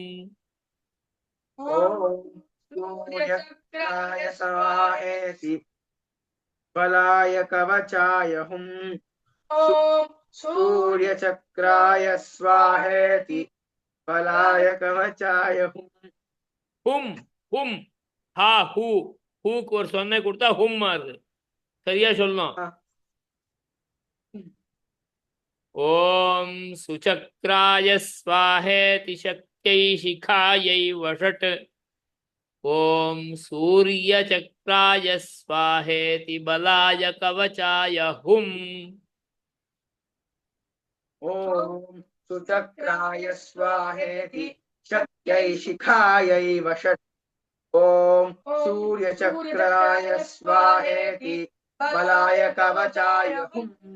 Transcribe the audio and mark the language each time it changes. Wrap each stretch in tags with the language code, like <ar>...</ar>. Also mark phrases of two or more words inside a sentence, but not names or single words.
<sa>ॐ सूर्यचक्राय स्वाहेति बलाय कवचाय हुम ॐ सूर्यचक्राय स्वाहेति बलाय कवचाय हुम</sa> <ta>ஹும் ஹா ஹூக்கு ஒரு சொன்னை கொடுத்தா ஹும் மாறுது சரியா சொல்லணும்</ta> <sa>ओम् सुचक्राय स्वाहेति शक्त्यै शिखायै वषट् ओम् सूर्यचक्राय स्वाहेति बलाय कवचाय हुम् ॐ सुचक्राय स्वाहेति शक्त्यै शिखायै वषट् ॐ सूर्यचक्राय स्वाहेति बलाय कवचाय हुम्</sa>